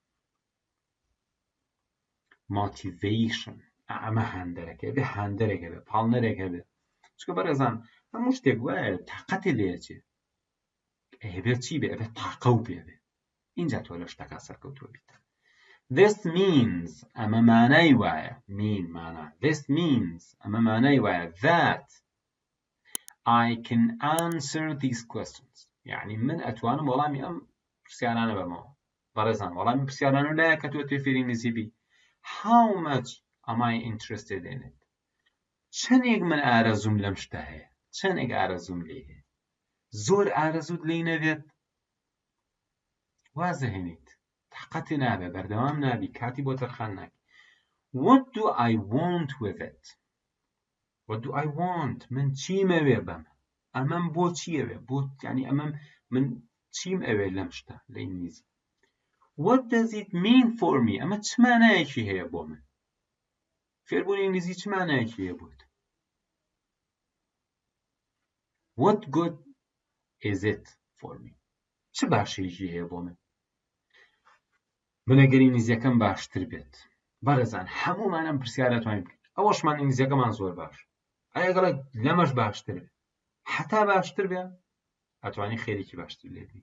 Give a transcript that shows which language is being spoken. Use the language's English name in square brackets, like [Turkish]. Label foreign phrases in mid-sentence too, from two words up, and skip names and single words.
[Central Kurdish] motivation ئەمە هەندەرەکە بێ هەندەرێکە بێ پاڵنەرێکە بێ چکە بەڕێزان هەموو شتێک وایە تاقەتی لێچێ هەبێت چی بێ ئەبێت تاقە و پێ بێ اینجا تۆ لە شتەکە سەرکەوتووە بیت [English] this means [Central Kurdish] ئەمە مانای وایە mean مانا [English] this means [Central Kurdish] ئەمە مانای وایە [English] that I can answer these questions [Central Kurdish] یعنی من ئەتوانم وەڵامی ئەم پرسیارانە بەمەوە بەڕێزان وەڵامی پرسیارانە لایە کە تۆ تێفێری نزیبی [English] how much am I interested in it [Central Kurdish] چەندێک من ئارەزوم لەم شتە هەیە چەندێک ئارەزوم لێ هەیە زۆر ئارەزوت لێی نەبێت وازەهێنیت تاقەتی نابێ بەردەوام نابی کاتی بۆ تەرخان ناکی [English] what do I want with it what do I want [Central Kurdish] من چیم ئەوێ بەم ئەمەم بۆ چیەوێ بۆ یعنی ئەمەم من چیم ئەوێ لەم شتە لە ئینگلیزی [English] what does it mean for me [Central Kurdish] ئەمە چ مانایەکی هەیە بۆ من فێربوونی ئینگلیزی چ مانایەکی هەیە بۆت [English] what good is it for me [Central Kurdish] چ باشەیەکی هەیە بۆ من ئەگەر ئینگلیزیەکەم باشتر بێت بەڕێزان هەموومانم پرسیارەتوانین بکەین ئەوەشمان ئینگلیزیەکەمان زۆر باش ئەگەڵێک لەمەش باشتر بێت حتا باشتر بێ ئەتوانی خێرێکی باشتر لێ بی